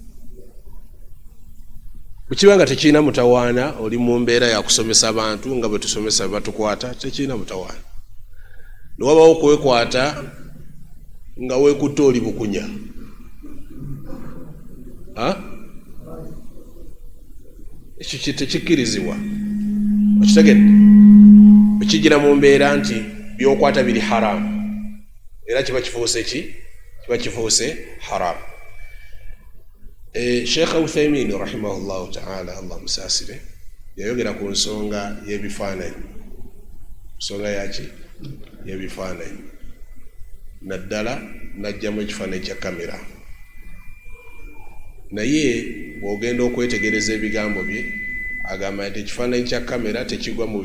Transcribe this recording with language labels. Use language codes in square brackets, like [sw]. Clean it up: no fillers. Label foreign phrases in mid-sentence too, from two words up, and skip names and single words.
[lg] bwekibanga tekirina mutawaana oli mu mbeera yakusomesa abantu nga bwe tusomesa batukwata tekirina mutawaana newabawo okwekwata nga wekutta oli bukunya ekyo tekikkirizibwa okitegedde ekigira mu mbeera nti byokwata biri haramu era kiba kifuuse ki kiba kifuuse haramu. Sheikh Uthaymin [ar] رحمه الله تعالى [lg] Allah musasire yayogera ku nsonga y'ebifaananyi nsonga yaki y'ebifaananyi naddala najjamu ekifaananyi kya kamera naye bw'ogenda okwetegereza ebigambo bye agamba nti ekifaananyi kya kamera tekigwa mu